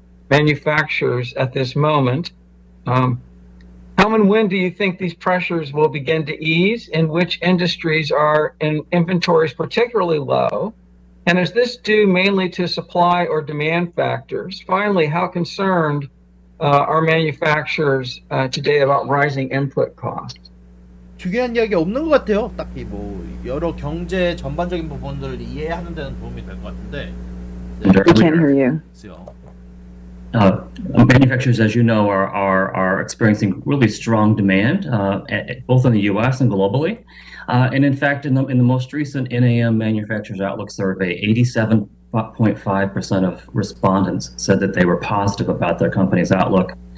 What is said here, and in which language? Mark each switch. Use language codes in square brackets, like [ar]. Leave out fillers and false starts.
[en] manufacturers at this moment. How and when do you think these pressures will begin to ease? In which industries are in inventories particularly low? And is this due mainly to supply or demand factors? Finally, how concerned are manufacturers today about rising input costs? [ko] 중요한 이야기 없는 것 같아요. 딱히 여러 경제 전반적인 부분들을 이해하는 데는 도움이 될 것 같은데. [en] We can't hear you. Manufacturers, as you know, are experiencing really strong demand, both in the U.S. and globally. And in fact, in the most recent NAM Manufacturers Outlook survey, 87.5% of respondents said that they were positive about their company's outlook.